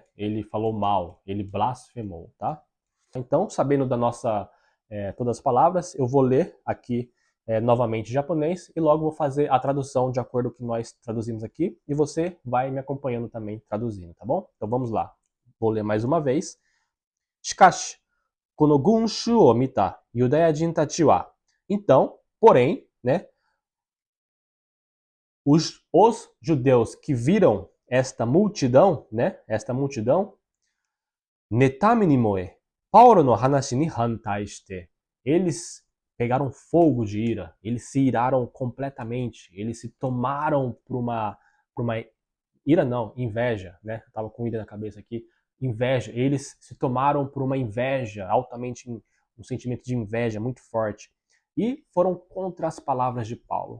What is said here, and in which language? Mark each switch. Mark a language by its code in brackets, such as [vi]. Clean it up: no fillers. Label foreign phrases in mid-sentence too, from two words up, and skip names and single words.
[pt] Ele falou mal, ele blasfemou, tá? Então, sabendo da nossa todas as palavras, eu vou ler aqui novamente em japonês e logo vou fazer a tradução de acordo com o que nós traduzimos aqui e você vai me acompanhando também traduzindo, tá bom? Então vamos lá. Vou ler mais uma vez. [ja] しかし、この群衆を見たユダヤ人たちは. [pt] Então, porém, né, os judeus que viram esta multidão, né, [ja] ねたみに燃え、パウロの話に反対して, [pt] eles pegaram fogo de ira, eles se iraram completamente, eles se tomaram por uma ira não, inveja, né? Eu tava com ira na cabeça aqui, inveja, eles se tomaram por uma inveja, altamente um sentimento de inveja muito forte e foram contra as palavras de Paulo.